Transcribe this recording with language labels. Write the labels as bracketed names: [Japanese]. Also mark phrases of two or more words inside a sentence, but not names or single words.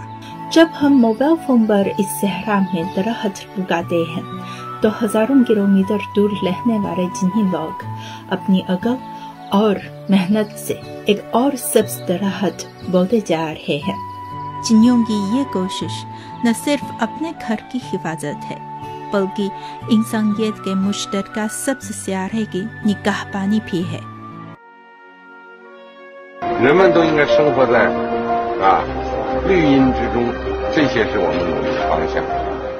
[Urdu] جب ہم موبائل فون پر اس صحرا میں درخت اگاتے ہیں تو ہزاروں کلومیٹر دور رہنے والے جنہی لوگ اپنی عقل اور محنت سے ایک اور سبز درخت بوتے جا رہے ہیں۔ جنوں کی یہ کوشش نہ صرف اپنے گھر کی حفاظت ہے بلکہ انسانیت کے مشترکہ سبز سیارے کی نگہبانی بھی ہے۔ [Chinese] 人们都应该生活在绿荫之中，这些是我们努力的方向。